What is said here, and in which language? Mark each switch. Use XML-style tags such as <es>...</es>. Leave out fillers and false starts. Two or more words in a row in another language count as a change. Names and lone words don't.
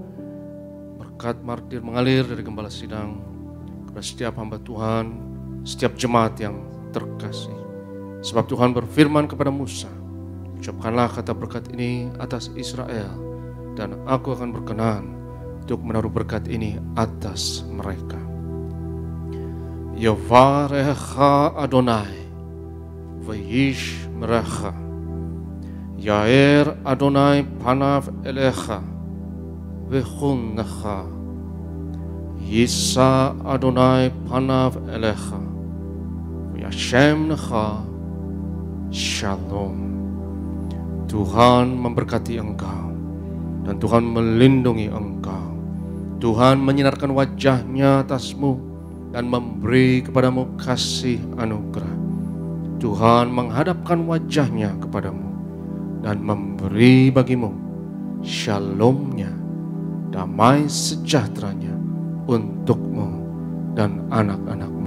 <id>Berkat martir mengalir dari Gembala Sidang kepada setiap hamba Tuhan, setiap jemaat yang terkasih. Sebab Tuhan berfirman kepada Musa, ucapkanlah kata berkat ini atas Israel, dan aku akan berkenan untuk menaruh berkat ini atas mereka.</id> <he>יברכך אדני, וישמרך, יאר אדני פניו אליך, ויחנך, ישא אדני פניו אליך, וישם לך, שלום.</he> <id>Tuhan memberkati engkau, dan Tuhan melindungi engkau. Tuhan menyinarkan wajah-Nya atasmu dan memberi kepadamu kasih anugerah. Tuhan menghadapkan wajah-Nya kepadamu dan memberi bagimu shalom-Nya, damai sejahtera-Nya untukmu dan anak-anakmu.</id>